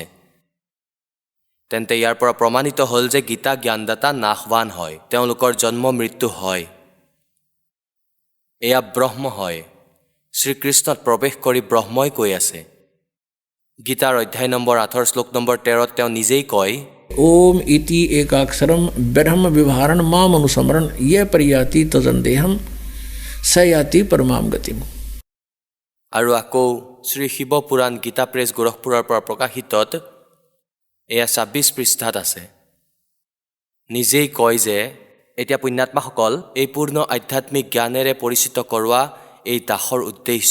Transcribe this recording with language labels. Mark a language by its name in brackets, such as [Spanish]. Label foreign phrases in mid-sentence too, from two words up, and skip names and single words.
[Assamese] তেন্তে ইয়াৰ পৰা প্ৰমাণিত হ'ল যে গীতা জ্ঞানদাতা নাশৱান হয়, তেওঁলোকৰ জন্ম মৃত্যু হয়। এয়া ব্ৰহ্ম হয়। শ্ৰীকৃষ্ণত প্ৰৱেশ কৰি ব্ৰহ্মই কৈ আছে। গীতাৰ অধ্যায় নম্বৰ 8 শ্লোক নম্বৰ 13 তেওঁ নিজেই কয়, [Sanskrit] ओम इति एकाक्षरम ब्रह्म विभारण माम अनुस्मरण ये परियाति तजंदेहम सयाति परमाम गतिम। [Assamese] আৰু আকৌ শ্ৰী শিৱ পুৰাণ গীতা প্ৰেছ গোৰখপুৰৰ পৰা প্ৰকাশিতত এয়া 26 পৃষ্ঠাত আছে। নিজেই কয় যে এতিয়া পুণ্যাত্মাসকল এই পূৰ্ণ আধ্যাত্মিক জ্ঞানেৰে পৰিচিত কৰোৱা এই দাসৰ উদ্দেশ্য।